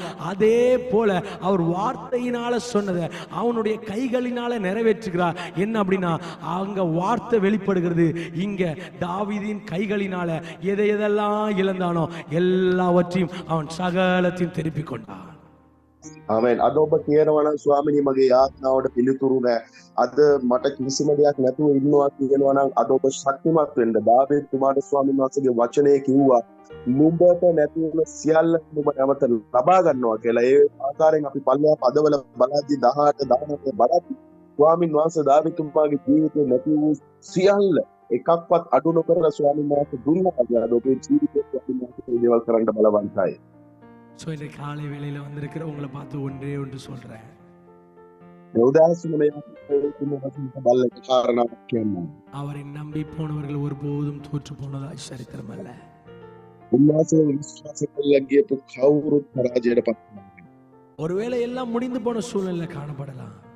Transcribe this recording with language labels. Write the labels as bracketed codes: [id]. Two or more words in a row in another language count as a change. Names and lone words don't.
[ta] அதே போல அவர் வார்த்தையினால சொன்னதை அவனுடைய கைகளினால நிறைவேற்றுகிறார். என்ன அப்படின்னா, அங்க வார்த்தை வெளிப்படுகிறது. இங்க தாவீதின் கைகளினால எதெல்லாம் இழந்தானோ எல்லாவற்றையும் அவன் சகலத்தையும் திருப்பிக் கொண்டான். [si] ආමෙන්. අද ඔබ කියනවා නම් ස්වාමිනී මගේ යාඥාවට පිළිතුරු නැහැ. අද මට කිසිම දෙයක් නැතුව ඉන්නවා කියනවා නම් අද ඔබ ශක්තිමත් වෙන්න. දාවීද් තුමාට ස්වාමීන් වහන්සේගේ වචනේ කිව්වා නුඹට නැති වෙන සියල්ල නුඹ නැවත ලබා ගන්නවා කියලා. ඒ ආකාරයෙන් අපි පල්ලෙහා පදවල බලද්දි 18 19 බලද්දි ස්වාමීන් වහන්සේ දාවීද් තුමාගේ ජීවිතේ නැති වූ සියල්ල එකක්වත් අඩු නොකරන ස්වාමීන් වහන්සේ දුන්නා. අද ඔබේ ජීවිතේ ස්වාමීන් වහන්සේ දේවල් කරන්න බලවන්තයි. [ta] ஸோ இன்றைக்கு காலை வேளையில் வந்திருக்கிற உங்களை பார்த்து ஒன்றே ஒன்று சொல்றேன், அவரை நம்பி போனவர்கள் ஒருபோதும் தோற்று போனதாய் சரித்திரம் அல்ல. ஒருவேளை எல்லாம் முடிந்து போன சூழ்நிலை காணப்படலாம்.